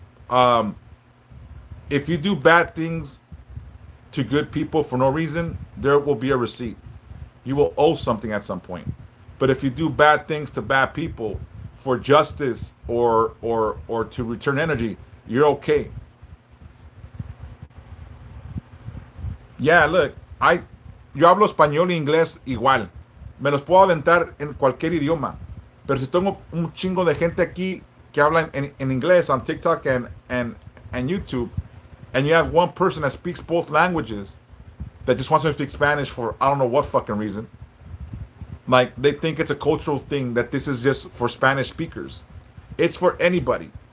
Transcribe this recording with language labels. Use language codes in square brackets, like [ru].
[en] Um, if you do bad things to good people for no reason, there will be a receipt. You will owe something at some point. But if you do bad things to bad people for justice or to return energy, you're okay. Yeah, look, [es] yo hablo español e inglés igual. Me los puedo aventar en cualquier idioma. Pero si tengo un chingo de gente aquí que habla en inglés [en] on TikTok and YouTube, and you have one person that speaks both languages that just wants to speak Spanish for I don't know what fucking reason, like they think it's a cultural thing that this is just for Spanish speakers. It's for anybody.